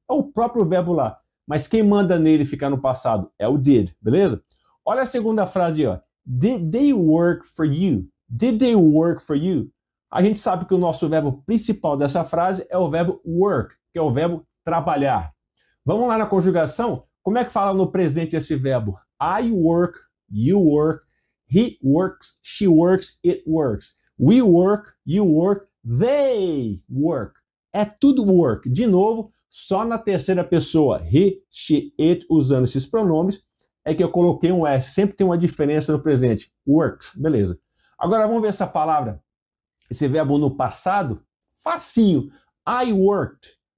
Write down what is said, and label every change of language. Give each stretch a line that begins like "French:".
Portuguese: É o próprio verbo lá. Mas quem manda nele ficar no passado é o did, beleza? Olha a segunda frase, ó.
English: Did they work for you? Did they work for you?
Portuguese: A gente sabe que o nosso verbo principal dessa frase é o verbo work, que é o verbo trabalhar. Vamos lá na conjugação? Como é que fala no presente esse verbo?
English: I work, you work, he works, she works, it works. We work, you work, they work.
Portuguese: É tudo work. De novo, só na terceira pessoa, he, she, it, usando esses pronomes, é que eu coloquei um S. Sempre tem uma diferença no presente. Works, beleza. Agora vamos ver essa palavra, esse verbo no passado. Facinho.
English: I worked.